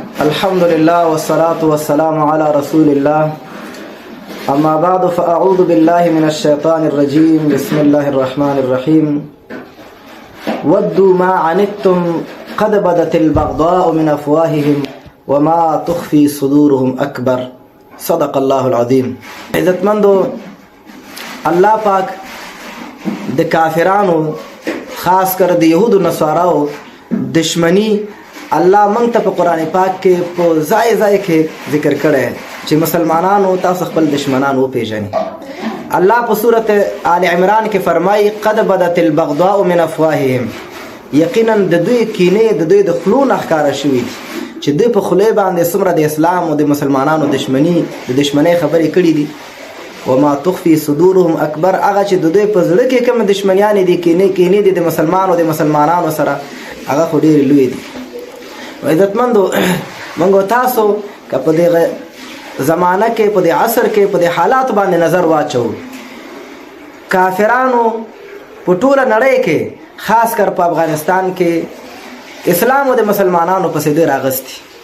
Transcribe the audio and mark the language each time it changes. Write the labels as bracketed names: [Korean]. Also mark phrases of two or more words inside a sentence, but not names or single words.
[Arabic] الحمد لله والصلاة والسلام على رسول الله أما بعد فأعوذ بالله من الشيطان الرجيم بسم الله الرحمن الرحيم ودوا ما عنتم قد بدت البغضاء من أفواههم وما تخفي صدورهم أكبر صدق الله العظيم. [Pashto] عزتمندو الله پاک د کافرانو خاص کر د یهودو نصاراو دشمنی الله مونږ ته په قرآن پاک کې په ځای ځای کې ذکر کړی چې مسلمانانو تاسو خپل دشمنان وپېژنئ. الله په سورة آل عمران کې فرمایي [Arabic] قد بدت البغضاء من افواههم، [Pashto] یقینا د دوی کینې د دوی د خولو نه ښکاره شوي چې دوی په خولې باندې څومره د اسلام او د مسلمانانو د دشمنۍ خبرې کړي دي. [Arabic] وما تخفي صدورهم اکبر، [Pashto] هغه چې د دوی په زړه کې کوم دشمنیانې دي کینې دي د مسلمانانو سره، هغه خو ډېرې لویې دي. عزتمندو موږ تاسو که په دې زمانه کې په دې عصر کې په دې حالات باندې نظر واچو، کافرانو په ټوله نړۍ کې خاص کر په افغانستان کې اسلام او د مسلمانانو پسې ډېر راغستی.